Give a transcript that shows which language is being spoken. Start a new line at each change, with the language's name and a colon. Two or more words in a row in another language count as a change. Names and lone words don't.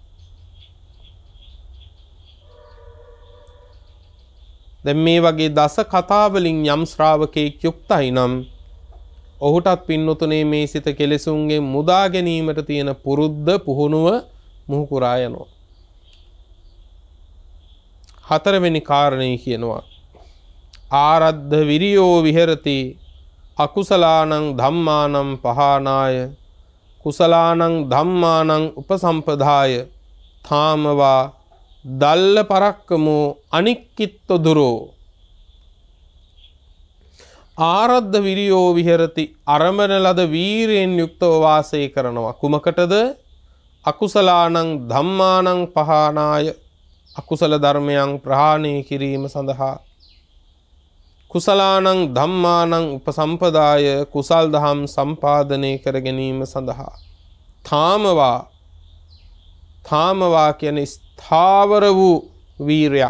Sinhala: දැන් මේ වගේ දස කතා වලින් යම් ශ්‍රාවකෙක් යුක්තයි නම් ඔහුටත් පින්නතුනේ මේ සිත කෙලෙසුන්ගෙන් මුදා ගැනීමට තියෙන පුරුද්ද පුහුණුව මුහු පුරා යනවා. හතරවෙනි කාරණේ කියනවා
Pali: ආරද්ධ විරියෝ විහෙරති අකුසලානං ධම්මානං පහානාය කුසලානං ධම්මානං උපසම්පදාය ථාමවා දල්ල පරක්කමෝ අනික්කිත්ත දුරෝ. ආරද්ධ විරියෝ විහෙරති
Sinhala: අරමන ලද වීරයෙන් යුක්තව වාසය කරනවා. කුමකටද?
Pali: අකුසලානං ධම්මානං පහානාය
Sinhala: අකුසල ධර්මයන් ප්‍රහාණය කිරීම සඳහා
Pali: කුසලානං ධම්මානං උපසම්පදාය
Sinhala: කුසල් දහම් සම්පාදනය කර ගැනීම සඳහා ථාමවා කියන්නේ ස්ථාවර වූ වීරයක්.